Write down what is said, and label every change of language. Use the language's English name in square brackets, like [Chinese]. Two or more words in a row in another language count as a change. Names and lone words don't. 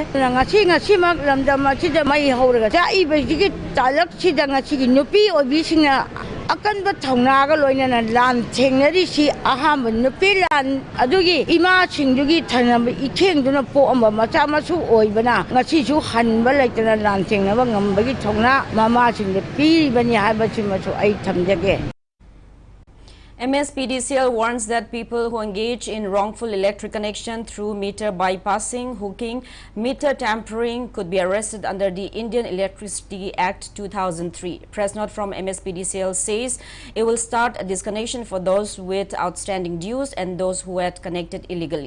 [Manipuri] ngasi mak lamdama chida mai horaga cha ibe gi talak chida ngasi gi nupi obi singna akan ba thongna ga loina na lan thengnari si aham nupi lan adugi ima chingdugi thanam ikheng duna po amba macha machu oibana ngasi chu hanba laitana lan thengna ba ngamba gi thongna mama chingde pi bani haiba chimachu ai thamjage. [English] MSPDCL warns that people who engage in wrongful electric connection through meter bypassing, hooking, meter tampering could be arrested under the Indian Electricity Act 2003. Press note from MSPDCL says it will start a disconnection for those with outstanding dues and those who had connected illegally.